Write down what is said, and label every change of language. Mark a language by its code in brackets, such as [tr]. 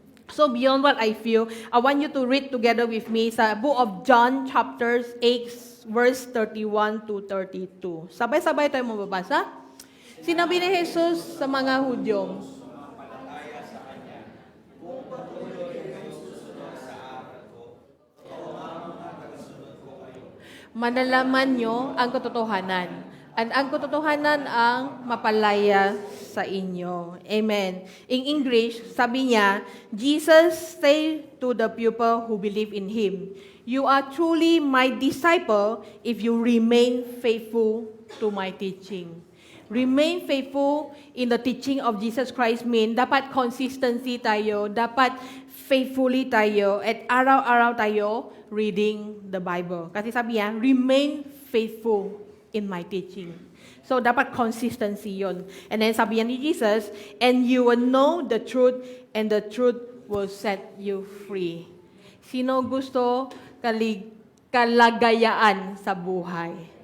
[en] So beyond what I feel, I want you to read together with me [tl] sa book of John [en] chapters 8 verse 31 to 32. [tl] Sabay-sabay tayo mababasa. Sinabi ni Jesus sa mga Hudyo, manalaman nyo ang katotohanan. At ang katotohanan ang mapalaya sa inyo. Amen. [en] In English, [tl] sabi niya, [en] Jesus said to the people who believe in Him, "You are truly my disciple if you remain faithful to my teaching." Remain faithful in the teaching of Jesus Christ mean [tl] dapat [en] consistency [tl] tayo, dapat [en] faithfully [tl] tayo, at araw-araw tayo [en] reading the Bible. [tl] Kasi sabi niya, [en] remain faithful in my teaching. So, dapat consistency yon. And then [tl] sabi ni [en] Jesus, and you will know the truth, and the truth will set you free. [tl] Sino gusto kalagayaan sa buhay?